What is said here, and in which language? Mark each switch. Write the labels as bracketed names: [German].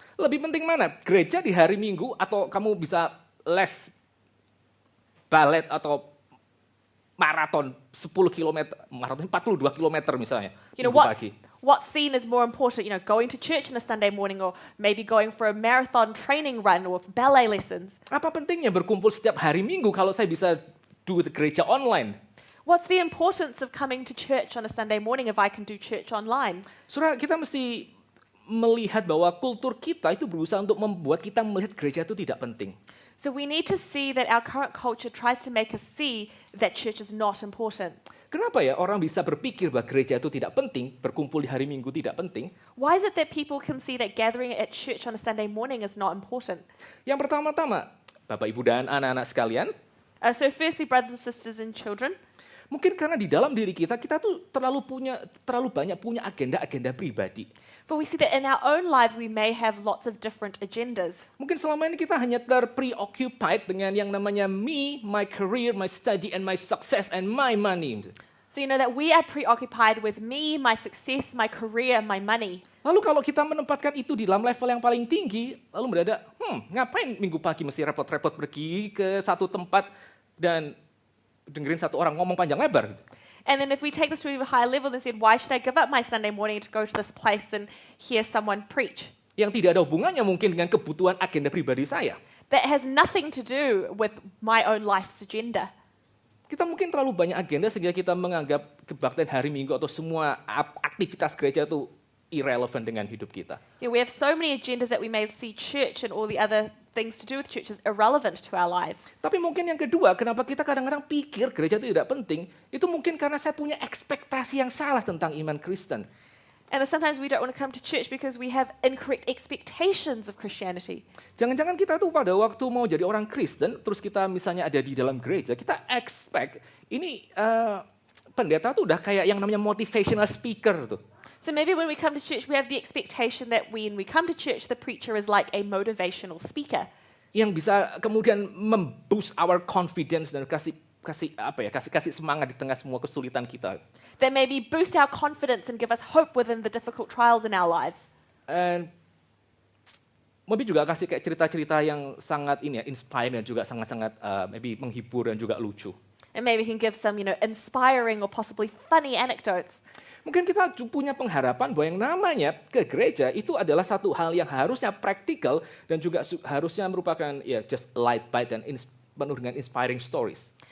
[Indonesian] Lebih penting mana? Gereja di hari Minggu atau kamu bisa les balet atau maraton 10 km, maraton 42 km misalnya. [English] What's seen as more important, going to church on a Sunday morning or maybe going for a marathon training run or ballet lessons. [Indonesian] Apa pentingnya berkumpul setiap hari Minggu kalau saya bisa [English] do the [Indonesian] gereja online? [English] What's the importance of coming to church on a Sunday morning if I can do church online? [Indonesian] Saudara, kita mesti melihat bahwa kultur kita itu berusaha untuk membuat kita melihat gereja itu tidak penting. [English] So we need to see that our current culture tries to make us see that church is not important. [Indonesian] Kenapa ya orang bisa berpikir bahwa gereja itu tidak penting, berkumpul di hari Minggu tidak penting? [English] Why is it that people can see that gathering at church on a Sunday morning is not important? [Indonesian] Yang pertama-tama, Bapak, Ibu, dan anak-anak sekalian, [English] So firstly, brothers and sisters and children, [Indonesian] mungkin karena di dalam diri kita tuh terlalu banyak punya agenda-agenda pribadi. [English] but we see that in our own lives we may have lots of different agendas. [Indonesian] Mungkin selama ini kita hanya terpreoccupied dengan yang namanya [English] me, my career, my study, and my success, and my money. So that we are preoccupied with me, my success, my career, and my money. [Indonesian] Lalu kalau kita menempatkan itu di dalam level yang paling tinggi, lalu ngapain minggu pagi mesti repot-repot pergi ke satu tempat dan dengerin satu orang ngomong panjang lebar. Gitu. [English] And then if we take this to a higher level and said, why should I give up my Sunday morning to go to this place and hear someone preach? [Indonesian] Yang tidak ada hubungannya mungkin dengan kebutuhan agenda pribadi saya. [English] That has nothing to do with my own life's agenda. [Indonesian] Kita mungkin terlalu banyak agenda sehingga kita menganggap kebaktian hari Minggu atau semua aktivitas gereja itu irrelevant dengan hidup kita. [English] Yeah, we have so many agendas that we may see church and all the other things to do with church is irrelevant to our lives. [Indonesian] Tapi mungkin yang kedua, kenapa kita kadang-kadang pikir gereja itu tidak penting, itu mungkin karena saya punya ekspektasi yang salah tentang iman Kristen. [English] And sometimes we don't want to come to church because we have incorrect expectations of Christianity. [Indonesian] Jangan-jangan kita tuh pada waktu mau jadi orang Kristen, terus kita misalnya ada di dalam gereja, kita expect ini pendeta tuh udah kayak yang namanya [English] motivational speaker [Indonesian] tuh. [English] So maybe when we come to church, we have the expectation that when we come to church, the preacher is like a motivational speaker. [Indonesian] Yang bisa kemudian memboost [English] our confidence [Indonesian] dan kasih semangat di tengah semua kesulitan kita. [English] That maybe boost our confidence and give us hope within the difficult trials in our lives. And maybe [Indonesian] juga kasih kayak cerita-cerita yang sangat inspiring dan juga sangat-sangat maybe menghibur dan juga lucu. [English] And maybe we can give some, inspiring or possibly funny anecdotes. [Indonesian] Mungkin kita punya pengharapan bahwa yang namanya ke gereja itu adalah satu hal yang harusnya praktikal dan juga harusnya merupakan [English] just light bite [Indonesian] dan penuh dengan [English] inspiring stories.